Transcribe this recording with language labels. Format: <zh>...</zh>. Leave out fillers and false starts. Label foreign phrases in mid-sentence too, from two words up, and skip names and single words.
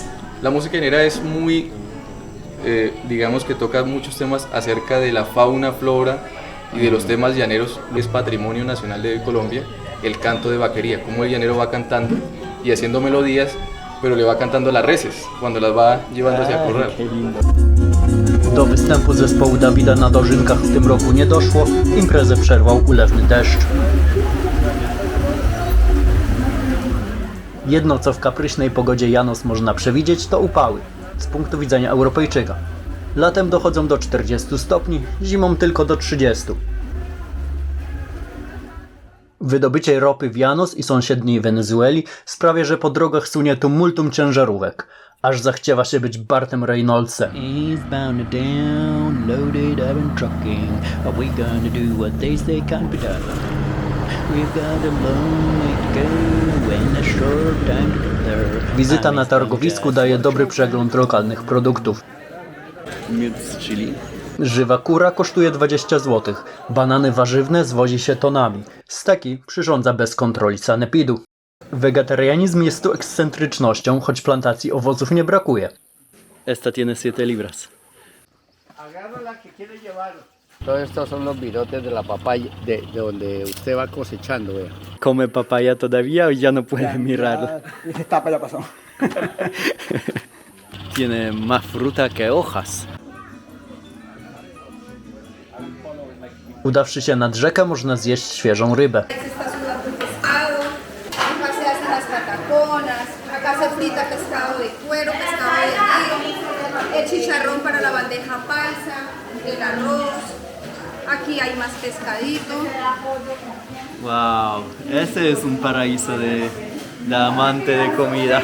<es>La música llanera es muy, digamos que toca muchos temas acerca de la fauna, flora y de los temas llaneros. Es patrimonio nacional de Colombia, el canto de vaquería, cómo el llanero va cantando y haciendo melodías, pero le va cantando a las reses cuando las va llevando hacia corral. Qué lindo.</es> <pl>Do występu zespołu Dawida na Dożynkach w tym roku nie doszło, imprezę przerwał ulewny deszcz. Jedno, co w kapryśnej pogodzie Janos można przewidzieć, to upały, z punktu widzenia Europejczyka. Latem dochodzą do 40 stopni, zimą tylko do 30. Wydobycie ropy w Janos i sąsiedniej Wenezueli sprawia, że po drogach sunie tumultum ciężarówek, aż zachciewa się być Bartem Reynoldsem.</pl> <en>Eastbound down, loaded up in trucking. Are we gonna do what they say can't be done?</en> <pl>Wizyta na targowisku daje dobry przegląd lokalnych produktów. Miód z chili. Żywa kura kosztuje 20 zł. Banany warzywne zwozi się tonami. Steki przyrządza bez kontroli sanepidu. Wegetarianizm jest tu ekscentrycznością, choć plantacji owoców nie brakuje.</pl> <es>Esta tiene 7 libras. Todos estos son los virotes de la papaya, de donde usted va cosechando, vea. ¿Come papaya todavía o ya no puede mirarla? Esta etapa ya pasó. Tiene más fruta que hojas.</es> <pl>Udawszy się nad rzekę, można zjeść świeżą rybę.</pl> <es>Acá se hacen las pataconas, acá se frita pescado de cuero, pescado de río, el chicharrón para la bandeja paisa, el arroz, aquí hay más pescadito. Wow, ese es un paraíso de la amante de comida.</es>